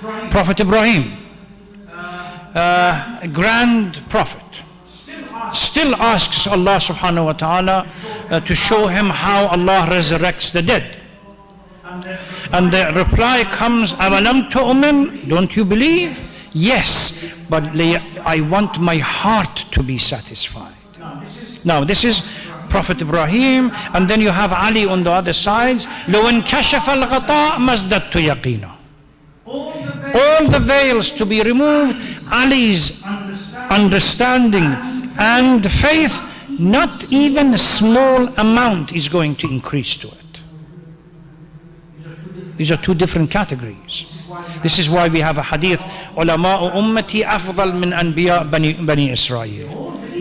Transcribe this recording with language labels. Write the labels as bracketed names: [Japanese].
[English] Prophet Ibrahim, grand prophet, still asks Allah subhanahu wa ta'ala to show him how Allah resurrects the dead. And the reply comes, [Arabic] أَوَلَمْ تُؤْمِنْ? [English] Don't you believe? Yes, but I want my heart to be satisfied. Now this is Prophet Ibrahim, and then you have Ali on the other side. [Arabic] لَوْ انْكَشَفَ الْغَطَاء مَزْدَدْتُ يَقِينًا. [English] All the veils to be removed, Ali's understanding and faith, not even a small amount is going to increase to it. These are two different categories. This is why we have a hadith, [Arabic] عُلَمَاءُ أُمَّتِي أَفْضَلْ مِنْ أَنْبِيَاء بَنِي إِسْرَائِيل.